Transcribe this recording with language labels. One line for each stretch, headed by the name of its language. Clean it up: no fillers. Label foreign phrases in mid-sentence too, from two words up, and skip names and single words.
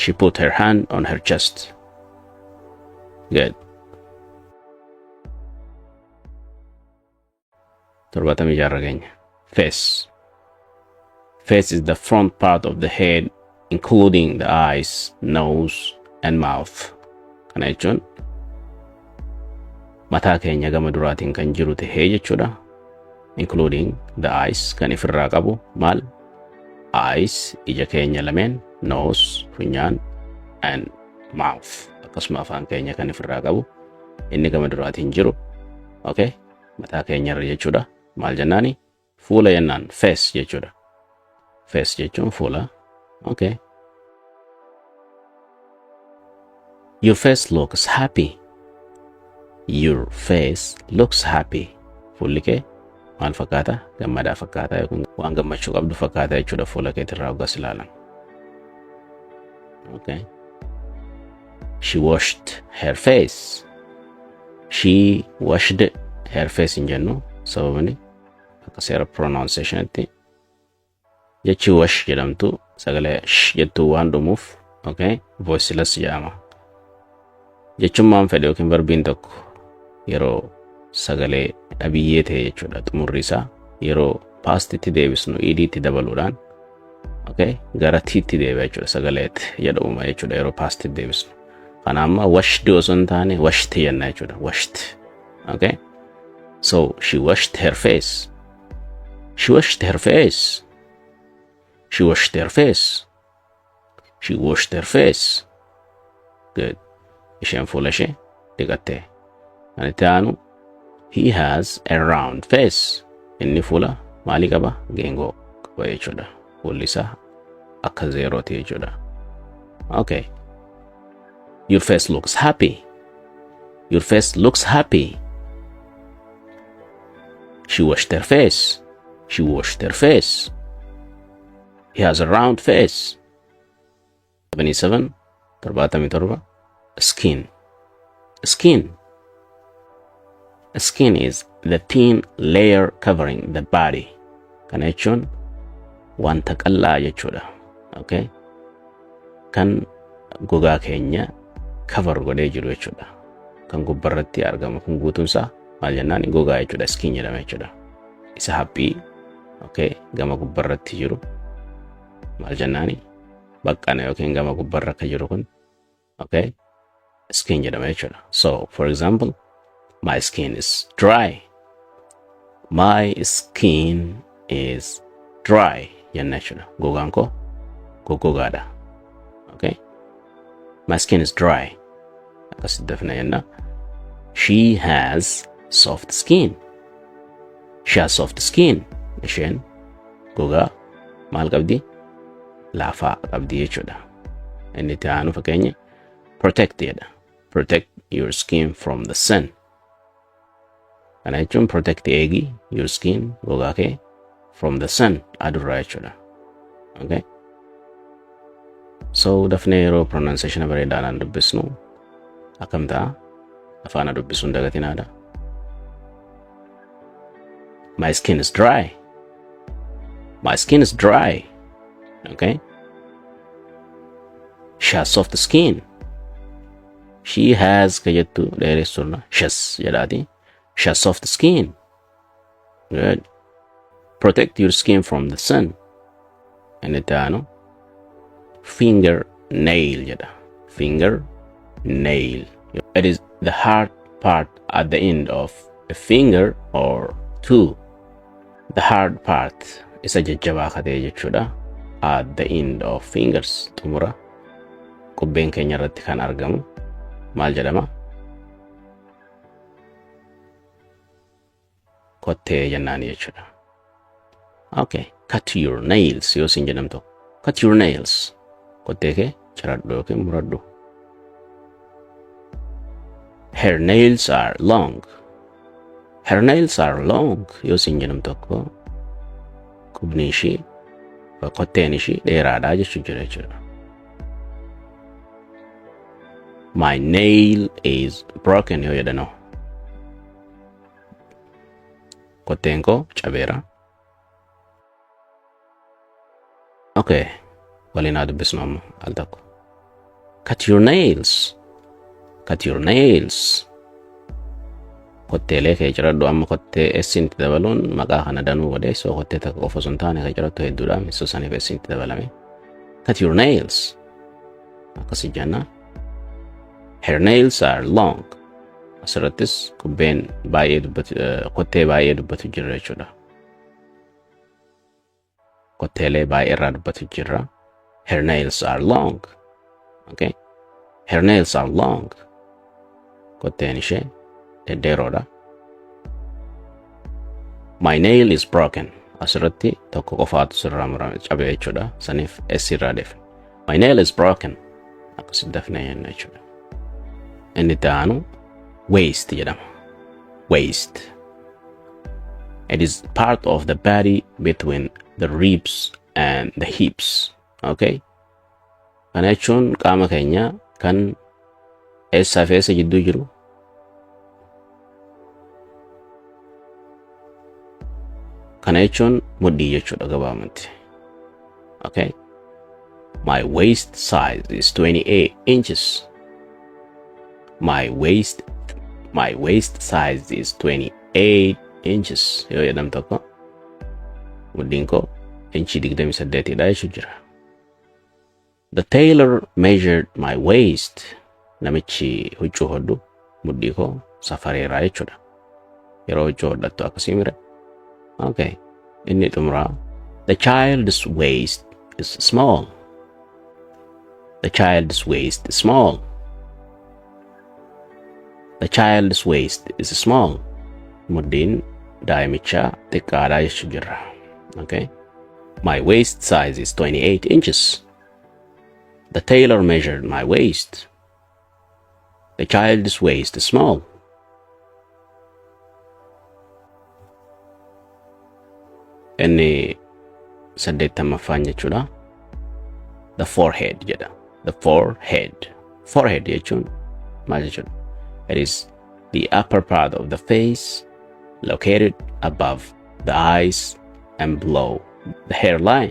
English: She put her hand on her chest. Good.
Oromo: Torbatamii jaarra keenya.
English: Face. Face is the front part of the head, including the eyes, nose, and mouth.
Oromo: Kana jechuun mataa keenya gama duraatiin kan jiru tahee jechuudha.
English: Including the eyes,
Oromo: kan ifirraa qabu maal? Eyes, ija keenya lameen, nose, funyaan,
English: and mouth.
Oromo: Akkasuma afaan keenya kan ifirraa qabu inni gama duraatiin jiru.
English: Okay?
Oromo: Mataa keenyarra jechuudha. Maal jennaani? Fuula jennaan. Face jechuudha. Face jechuun fuula.
English: Okay. Your face looks happy. Your face looks happy.
Oromo: Fuulli kee maal fakkaata? Gammadaa fakkaata yookiin waan gammachuu qabdu fakkaata jechuudha fuula keetirraa hoggas ilaalan.
English: Okay. She washed her face. She washed her face
Oromo: in jennu sababni akka seera pronunciationitti jechi wash jedhamtu sagalee sh jettu waan dhumuuf. Okay. Voiceless jedhama. Jechummaan fedhe yookiin verbiin tokko yeroo sagalee dhabiyyee ta'e jechuudha. Xumurri isaa yeroo pastitti deebisnu idiitti dabaluudhaan okay gara tiitti deebi'a jechuudha. Sagaleetti jedhamuma jechuudha yeroo pastitti deebisnu. Kana amma washed osoo hin taane washed jenna jechuudha.
English: Washed. Okay. So she washed her face. She washed her face. She washed her face. She washed her face. Good.
Oromo: Isheen fuula ishee dhiqatte. Kan itti aanu
English: he has a round face.
Oromo: Inni fuula maalii qaba? Geengoo qaba jechuudha. Fuulli isaa akka zeerooti jechuudha.
English: Okay. Your face looks happy. Your face looks happy. She washed her face. She washed her face. He has a round face. 77.
Oromo: Torbatamii torba.
English: Skin. Skin. Skin is the thin layer covering the body.
Oromo: Kana jechuun wanta qallaa jechuudha.
English: Okay?
Oromo: Kan gogaa keenya cover godhee jiru jechuudha. Kan gubbarratti argamu kun guutuunsaa maal jennaan gogaa jechuudha. Skin jedhama jechuudha. Isa haphii okay gama gubbarratti jiru maal jennaani baqqana yookiin gama gubbarra akka jiru kun okay skin jedhama jechuudha.
English: So for example, my skin is dry. My skin is dry
Oromo: jenna jechuudha. Gogaan koo gogaadha.
English: Okay. My skin is dry.
Oromo: Akkasitti defina jenna.
English: She has soft skin. She has soft skin.
Oromo: Isheen gogaa maal qabdi? Laafaa qabdi jechuudha. Inni itti aanu fakkeenya protect jedha.
English: Protect your skin from the sun.
Oromo: Kana jechuun protect eegi
English: your skin
Oromo: gogaa kee
English: from the sun
Oromo: adurraa jechuudha.
English: Okay.
Oromo: So dafnee yeroo pronunciation bareedaadhaan dubbisnu akkam ta'a? Afaana dubbisuun dagatinaadha.
English: My skin is dry. My skin is dry. Okay. She has soft skin. She has
Oromo: kajettu dheeressurna shas jedhaati.
English: She has soft skin. Good. Protect your skin from the sun.
Oromo: And itti aanu fingernail jedha.
English: Fingernail. It is the hard part at the end of a finger or two. The hard part
Oromo: isa jajjabaa katee jechuudha.
English: At the end of fingers
Oromo: xumura qubbeen keenya irratti kan argamu maal jedhama? Kottee jennaani jechuudha.
English: Okay. Cut your nails
Oromo: yoo sin jedhamtu.
English: Cut your nails.
Oromo: Kottee kee ciradhu yookiin muradhu.
English: Her nails are long. Her nails are long
Oromo: yoo sin jedhamtu tokko qubni ishii kotteen ishii dheeraadha jechuu jira jechuudha.
English: My nail is broken
Oromo: yoo jedhanu. Kotteen koo cabeera. Okay. Waliin haa dubbisnu amma al tokko.
English: Cut your nails. Cut your nails.
Oromo: Kotteelee kee jiradhu amma kottee essinti dabaluun maqaa kana danuu godhe so kottee takka qofa osoo hin taane kee jirattu hedduudha misso saniif essinti dabalame.
English: Cut your nails.
Oromo: Akkasi jenna.
English: Her nails are long.
Oromo: Asirrattis kubbeen baay'ee dubbatu kottee baay'ee dubbatu jirra jechuudha. Kotteelee baay'ee irraa dubbatu jirra.
English: Her nails are long. Okay? Her nails are long.
Oromo: Kotteen ishee dhedheeroodha.
English: My nail is broken.
Oromo: Asirratti tokko qofaatu sirraa murame cabe jechuudha. Saniif S irraa defe.
English: My nail is broken.
Oromo: Akkasi dafnee jenna jechuudha. Inni taanu waist jedhama.
English: Waist. It is part of the body between the ribs and the hips. Okay?
Oromo: Kana jechuun qaama keenya kan eessaa fi eessa jidduu jiru. Kana jechuun mudhii jechuudha gabaabumatti.
English: Okay? My waist size is 28 inches. My waist size is 28 inches.
Oromo: Yoo jedham tokko mudhiin koo inchii 28 dha jechuu jira.
English: The tailor measured my waist.
Oromo: Namichi huccuu hodhu mudhii koo safareera jechuudha. Yeroo huccuu hodhattu akkasii mire. Okay. Inni xumuraa.
English: The child's waist is small. The child's waist is small. The child's waist is small.
Oromo: Mudhiin daa'imichaa xiqqaadha jechuu jira.
English: Okay. My waist size is 28 inches. The tailor measured my waist. The child's waist is small.
Oromo: Inni saddeettamaffaan jechuudha.
English: The forehead jedha. The forehead.
Oromo: Forehead jechuun maal jechuudha?
English: It is the upper part of the face located above the eyes and below the hairline.